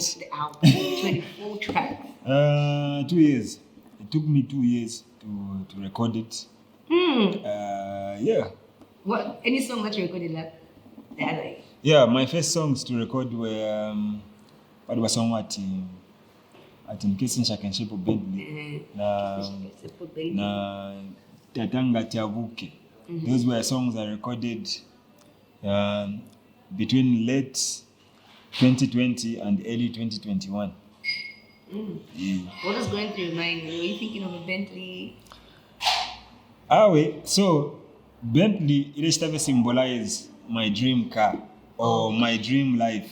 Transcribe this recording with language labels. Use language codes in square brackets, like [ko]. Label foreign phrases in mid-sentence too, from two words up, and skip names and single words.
[en] The album, 24 tracks. 2 years. It took me 2 years to record it. Yeah. What? Any song that you recorded the other day? Yeah, my first songs to record were what was song what ati nkesi nshakenshipo Bentley na Tatanga Tiabuke. Those were songs I recorded between late 2020 and early 2021. Yeah. What was going through your mind? Were you thinking of a Bentley? So Bentley it symbolize my dream car or my dream life.